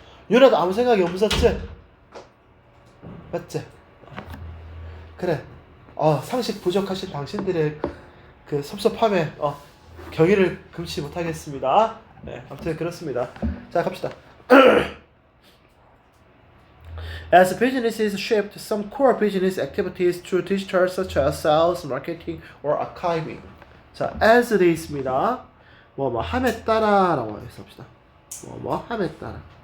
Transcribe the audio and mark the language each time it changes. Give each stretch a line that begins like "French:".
Korean: 유나도 아무 생각이 없었지? 맞지? 그래. 상식 부족하신 당신들의 그 섭섭함에 경의를 금치 못하겠습니다. 네, 아무튼 그렇습니다. 자, 갑시다.
English: As businesses shift some core business activities to digital such as sales, marketing, or archiving.
Korean: 자, as 돼 있습니다. 뭐 함에 따라라고 해서 합시다. 뭐 함에 따라.